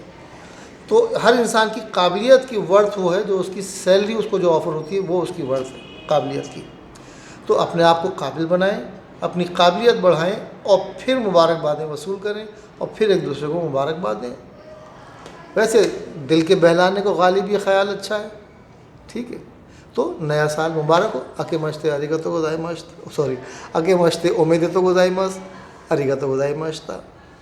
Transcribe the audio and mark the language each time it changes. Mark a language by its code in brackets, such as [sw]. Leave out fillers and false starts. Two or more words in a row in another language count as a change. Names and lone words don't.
[ur] تو ہر انسان کی قابلیت کی ورتھ وہ ہے جو اس کی سیلری اس کو جو آفر ہوتی ہے وہ اس کی ورتھ ہے قابلیت کی. تو اپنے آپ کو قابل بنائیں, اپنی قابلیت بڑھائیں اور پھر مبارکبادیں وصول کریں اور پھر ایک دوسرے کو مبارکباد دیں. ویسے دل کے بہلانے کو غالب یہ خیال اچھا ہے. ٹھیک ہے, تو نیا سال مبارک ہو. [ja] あけまして ありがとう ございました、あけまして おめでとう ございます、ありがとう ございました.